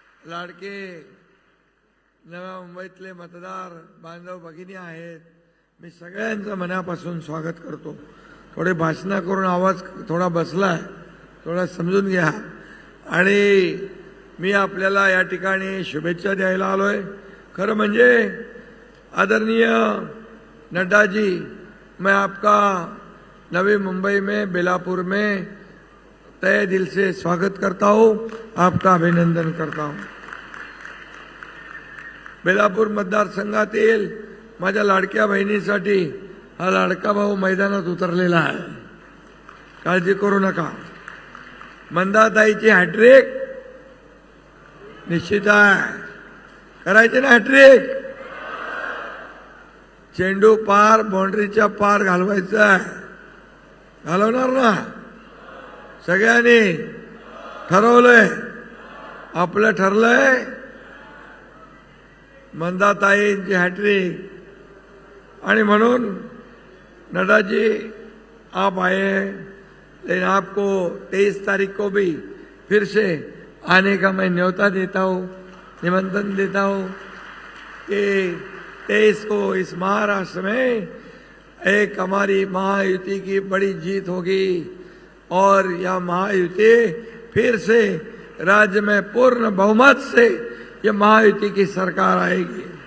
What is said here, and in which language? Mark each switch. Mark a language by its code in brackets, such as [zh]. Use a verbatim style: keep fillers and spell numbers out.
[mr] लाडके नव्या मुंबईतले मतदार बांधव भगिनी आहेत, मी सगळ्यांचं मनापासून स्वागत करतो. थोडे भाषणं करून आवाज थोडा बसला आहे, थोडा समजून घ्या. आणि मी आपल्याला या ठिकाणी शुभेच्छा द्यायला आलो आहे. खरं म्हणजे [hi] आदरणीय नड्डाजी, मैं आपका नवी मुंबई में बेलापुर में तय दिल से स्वागत करता हूँ, आपका अभिनंदन करता हूँ. [mr] बेलापूर मतदारसंघातील माझ्या लाडक्या बहिणीसाठी हा लाडका भाऊ मैदानात उतरलेला आहे. काळजी करू नका, मंदाताईची हॅट्रिक निश्चित आहे. करायची ना हॅट्रिक, चेंडू पार बाउंड्रीच्या पार घालवायचा आहे. घालवणार ना, सगळ्यांनी ठरवलंय, आपलं ठरलंय मंदाताईंची हॅट्रिक. आणि म्हणून [hi] नड्डाजी आप आए, लेकिन आपको तेईस तारीख को भी फिर से आने का मैं न्योता देता हूँ, निमंत्रण देता हूँ कि तेईस को इस महाराष्ट्र में एक हमारी महायुति की बड़ी जीत होगी और यह महायुति फिर से राज्य में पूर्ण बहुमत से यह महायुति की सरकार आएगी.